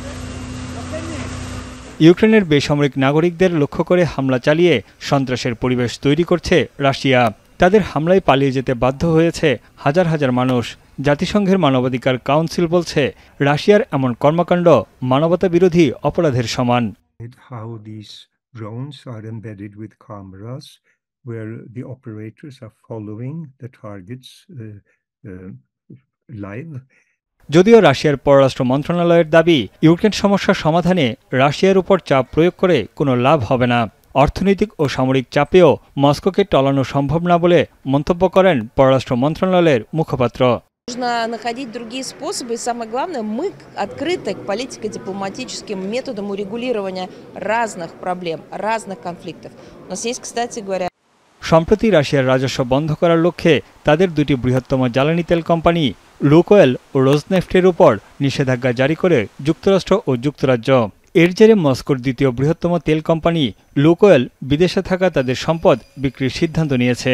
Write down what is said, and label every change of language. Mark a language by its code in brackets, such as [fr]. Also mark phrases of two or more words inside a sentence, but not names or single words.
[bn] ইউক্রেনের বেসামরিক নাগরিকদের লক্ষ্য করে হামলা চালিয়ে সন্ত্রাসের পরিবেশ তৈরি করছে রাশিয়া। তাদের হামলায় পালিয়ে যেতে বাধ্য হয়েছে হাজার হাজার মানুষ। জাতিসংঘের মানবাধিকার কাউন্সিল বলছে রাশিয়ার এমন কর্মকাণ্ড মানবতাবিরোধী অপরাধের সমান। [en] Drones are embedded with cameras where the operators are following the targets live. [bn] যদিও রাশিয়ার পররাষ্ট্র মন্ত্রণালয়ের দাবি, ইউক্রেন সমস্যা সমাধানে রাশিয়ার উপর চাপ প্রয়োগ করে কোনো লাভ হবে না। অর্থনৈতিক ও সামরিক চাপেও মস্কোকে টলানো সম্ভব না বলে মন্তব্য করেন পররাষ্ট্র মন্ত্রণালয়ের মুখপাত্র। [ru] Нужно находить другие способы, и самое главное, мы открыты к политико-дипломатическим методам урегулирования разных проблем, разных конфликтов. У нас есть, кстати говоря, [bn] সম্প্রতি রাশিয়ার রাজস্ব বন্ধ করার লক্ষ্যে তাদের দুটি বৃহত্তম জ্বালানি তেল কোম্পানি লুকোয়েল ও রোজনেফটের উপর নিষেধাজ্ঞা জারি করে যুক্তরাষ্ট্র ও যুক্তরাজ্য। এর জেরে মস্কোর দ্বিতীয় বৃহত্তম তেল কোম্পানি লুকোয়েল বিদেশে থাকা তাদের সম্পদ বিক্রির সিদ্ধান্ত নিয়েছে।